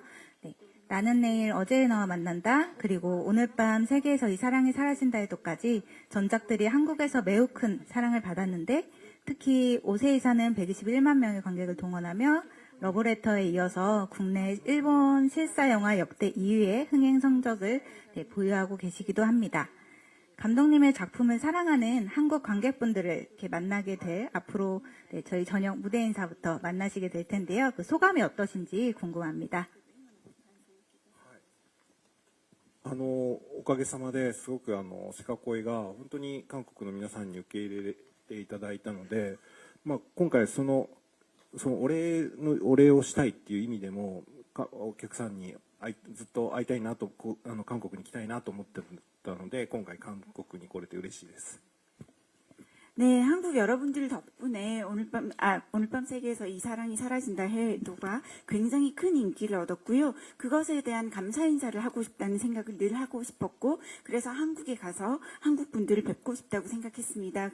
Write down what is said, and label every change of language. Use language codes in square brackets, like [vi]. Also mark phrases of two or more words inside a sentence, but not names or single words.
[ko] 네, 나는 내일 어제의 너와 만난다, 그리고 오늘 밤 세계에서 이 사랑이 사라진다에도까지 전작들이 한국에서 매우 큰 사랑을 받았는데 특히 오세이사는 121만 명의 관객을 동원하며 러브레터에 이어서 국내 일본 실사 영화 역대 2위의 흥행 성적을 보유하고 계시기도 합니다. 감독님의 작품을 사랑하는 한국 관객분들을 이렇게 만나게 될 앞으로 저희 저녁 무대 인사부터 만나시게 될 텐데요. 그 소감이 어떠신지 궁금합니다. [ja] おかげさまですごくセカコイが本当に韓国の皆さんに受け入れていただいたので、今回そのお礼をしたいっていう意味でもお客さんにずっと会いたいなと韓国に行きたいなと思ってたので今回韓国に来れて嬉しいです。 [ko] 네, 한국 여러분들 덕분에 오늘 밤 세계에서 이 사랑이 사라진다 해도가 굉장히 큰 인기를 얻었고요. 그것에 대한 감사 인사를 하고 싶다는 생각을 늘 하고 싶었고, 그래서 한국에 가서 한국 분들을 뵙고 싶다고 생각했습니다.